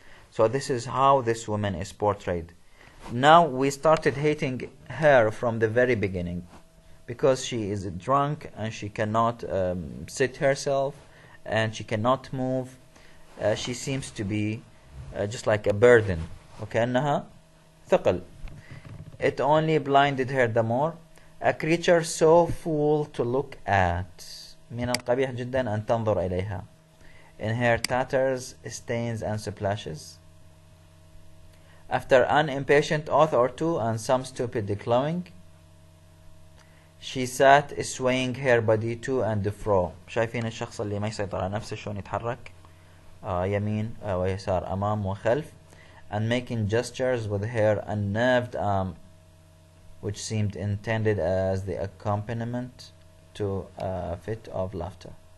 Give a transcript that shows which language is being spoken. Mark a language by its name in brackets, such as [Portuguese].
[English] So this is how this woman is portrayed. Now we started hating her from the very beginning because she is drunk and she cannot sit herself and she cannot move. She seems to be just like a burden. [Arabic] وكأنها ثقل. [English] It only blinded her the more. A creature so fool to look at. [Arabic] من القبيح جدا أن تنظر إليها. [English] In her tatters, stains and splashes. After an impatient oath or two and some stupid declawing, she sat swaying her body to and fro. [Arabic] شايفين الشخص اللي ما يسيطر على نفسه شلون يتحرك يمين ويسار أمام وخلف, [English] and making gestures with her unnerved arm, which seemed intended as the accompaniment to a fit of laughter.